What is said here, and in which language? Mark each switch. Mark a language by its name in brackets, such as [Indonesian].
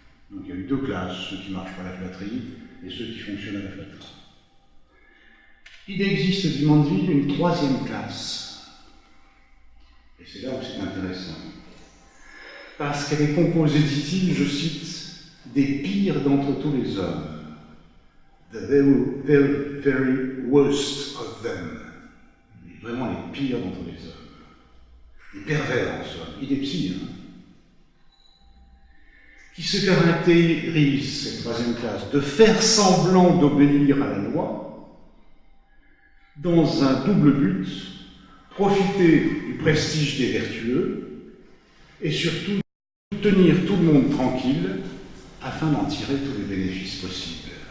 [French] Donc il y a eu deux classes, ceux qui ne marchent pas à la flatterie et ceux qui fonctionnent à la flatterie. Il existe, dit Mandeville, une troisième classe. Et c'est là où c'est intéressant. Parce qu'elle est composée, dit-il, je cite, des pires d'entre tous les hommes. [English] The very, very worst of them. [French] Vraiment les pires d'entre les hommes. Les pervers, en somme. Il est psy, hein. Qui se caractérise, cette troisième classe, de faire semblant d'obéir à la loi, dans un double but, profiter du prestige des vertueux, et surtout tenir tout le monde tranquille, afin d'en tirer tous les bénéfices possibles.